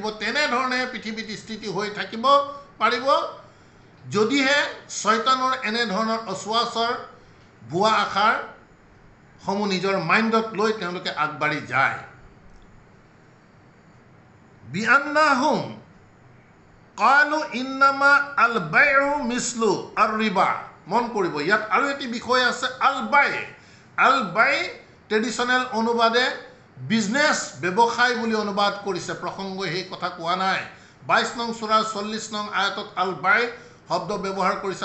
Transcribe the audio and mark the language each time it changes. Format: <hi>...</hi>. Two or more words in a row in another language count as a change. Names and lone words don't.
<as>তেনেধৰণে পৃথিৱীত স্থিতি হৈ থাকিব পাৰিব যদিহে শয়তানৰ এনেধৰণৰ অচুৱাচৰ ভুৱা আশাৰ সমূহ নিজৰ মাইণ্ডত লৈ তেওঁলোকে আগবাঢ়ি যায়।</as> <ar>بأنهم قالوا إنما البيع مثل الربا.</ar> <as>মন কৰিব, ইয়াত আৰু এটি বিষয় আছে,</as> <ar>البيع. البيع</ar> <as>ট্ৰেডিশ্যনেল অনুবাদে বিজনেছ, ব্যৱসায় বুলি অনুবাদ কৰিছে। প্ৰসংগই সেই কথা কোৱা নাই। 22 নং সূৰাৰ 40 নং আয়াতত আল বাই শব্দ ব্যৱহাৰ কৰিছে।</as>